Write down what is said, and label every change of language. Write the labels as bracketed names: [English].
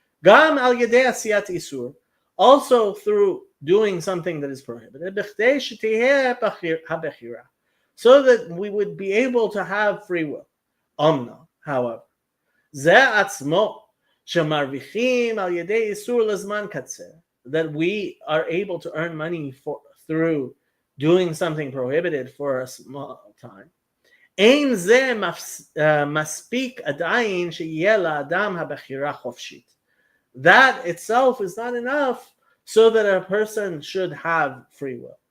[Hebrew] גם על ידי עשיית איסור, [English] also through doing something that is prohibited, [Hebrew] בכדי שתהיה הבחירה, [English] so that we would be able to have free will. However, [Hebrew] זה עצמו שמרוויחים על ידי איסור לזמן קצר, [English] that we are able to earn money through doing something prohibited for a small time. [Hebrew] אין זה מספיק עדיין שיהיה לאדם הבחירה חופשית. [English] That itself is not enough so that a person should have free will.